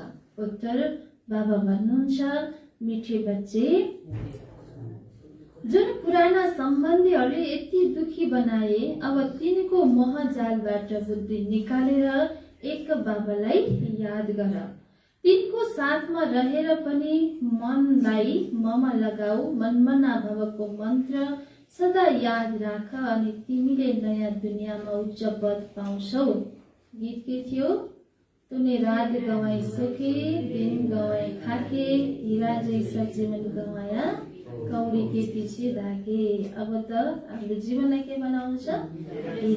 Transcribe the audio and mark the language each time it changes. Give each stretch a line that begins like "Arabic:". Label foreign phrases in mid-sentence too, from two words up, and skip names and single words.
Nepali: उत्तर, बाबा भन्नुहुन्छ
Hindi: मिठे बच्चे
Nepali: जुन पुराना सम्बन्धीहरूले यति दुखी बनाए, अब तिनको मोहजालबाट बुद्धि निकालेर एक बाबालाई याद गर। तिनको साथमा रहेर पनि मनलाई ममा लगाऊ। मनमना भवको मन्त्र सदा याद राख अनि तिमीले नयाँ दुनियाँमा उच्च पद पाउँछौ। गीत के थियो?
Hindi: तूने रात गवाई सुखे, दिन गवाई खाके, हीरा जैसा जीवन गवाया, कौडी के पीछे धाके।
Nepali: अब त आफ्नो जीवनलाई के बनाउनु छ? हीरा